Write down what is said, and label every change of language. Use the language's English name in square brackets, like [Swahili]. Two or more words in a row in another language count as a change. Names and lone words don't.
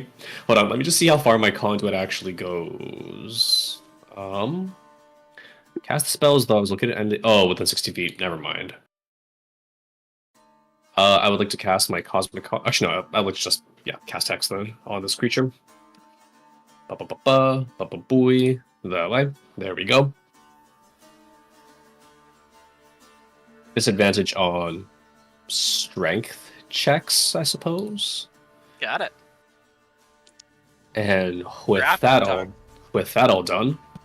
[English] Hold on, let me just see how far my conduit actually goes. Cast spells though. I was looking at within 60 feet. Never mind. I would like to cast my cosmic. Actually, no. I would just cast Hex then on this creature. Ba ba ba ba ba ba booey. That way. There we go. Disadvantage on strength checks, I suppose. Got it. And with Wrap that it all, up. with that all done,